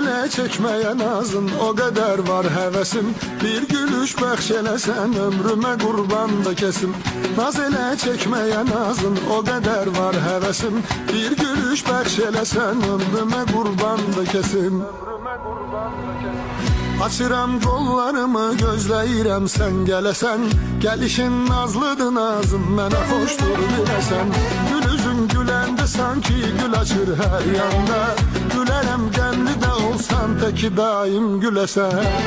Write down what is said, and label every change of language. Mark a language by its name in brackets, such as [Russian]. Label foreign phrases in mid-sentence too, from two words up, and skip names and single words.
[Turkish] çekmeye nazın, o kadar var hevesim. Bir gülüş bəxş eləsən, ömrüme kurban da kesim. Naz elə çekmeye nazın, o kadar var hevesim. Bir gülüş bəxş eləsən, ömrüme kurban da kesim. [Azerbaijani] Açıram qollarımı, gözləyirəm sən gələsən. Gəlişin nazlıdır nazım, mənə xoşdur biləsən. Gül üzüm güləndə sanki gül açır hər yanda. Gülərəm qəmli də olsan, təki daim güləsən.